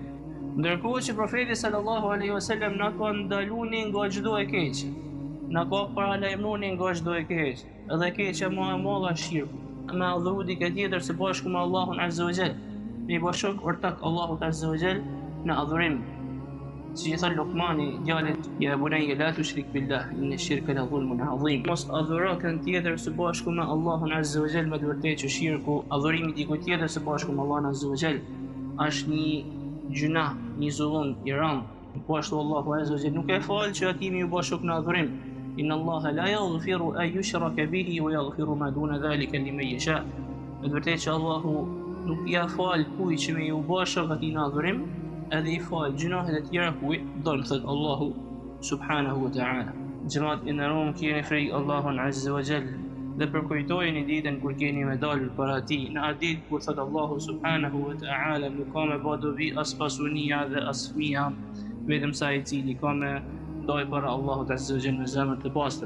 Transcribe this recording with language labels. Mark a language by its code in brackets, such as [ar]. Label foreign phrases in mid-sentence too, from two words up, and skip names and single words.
[sq] Ndërkohë që profeti [ar] صلى الله عليه وسلم [sq] na ka ndaluar nga çdo e keqe. Na ka paralajmëruar nga çdo e keqe. Edhe keqja më e madhe është shirku. Me adhuru dikë tjetër së bashku me Allahun [ar] عز وجل. [sq] Me bashkë ortak Allahut [ar] عز وجل [sq] në adhurim. Si thon Luqmani djalit, [ar] يا بني لا تشرك بالله إن الشرك لظلم عظيم. [sq] Mos adhuro kën tjetër së bashku me Allahun [ar] عز وجل, [sq] me vërtetë që shirku, adhurimi dikujt tjetër së bashku me Allahun [ar] عز وجل, [sq] është një gjuna, një zullum i rënd. Po ashtu Allahu [ar] عز وجل [sq] nuk e fal që ati më bashku në adhurim. [ar] إن الله لا يغفر أن يشرك به ويغفر ما دون ذلك لمن يشاء. [sq] Me vërtetë që Allahu nuk ja fal kujt që më bashku atij në adhurim, edhe i fal gjunahet e tjera kujt don, thot Allahu [ar] سبحانه وتعالى. [sq] Xhamat e nderuar, keni frikë Allahun [ar] عز وجل [sq] dhe përkujtojeni ditën kur keni me dalë para tij, në atë ditë kur thot Allahu [ar] سبحانه وتعالى [sq] nuk ka me badovi as pasunia dhe as fëmija, vetëm sa i cili ka me doj para Allahut [ar] عز وجل [sq] me zemër të pastër.